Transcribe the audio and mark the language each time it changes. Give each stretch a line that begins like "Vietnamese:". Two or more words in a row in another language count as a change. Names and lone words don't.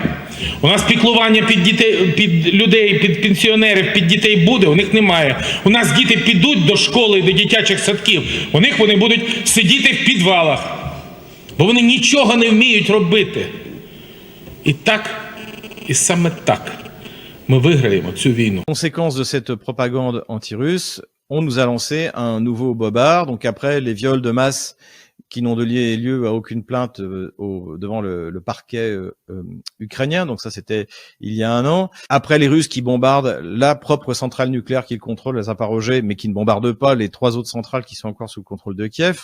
Ukrainian: У нас піклування під дітей, під людей, під пенсіонерів, під дітей буде, у них немає. У нас діти підуть до школи, до дитячих садків, у них вони будуть сидіти в підвалах, бо вони нічого не вміють робити. І так, і саме так ми виграємо цю війну.
French: Conséquence de cette propagande anti-russe, on nous a lancé un nouveau bobard. Donc après les viols de masse qui n'ont donné lieu à aucune plainte devant le parquet ukrainien. Donc ça, c'était il y a un an. Après les Russes qui bombardent la propre centrale nucléaire qu'ils contrôlent, la Zaporozhye, mais qui ne bombardent pas les 3 autres centrales qui sont encore sous le contrôle de Kiev.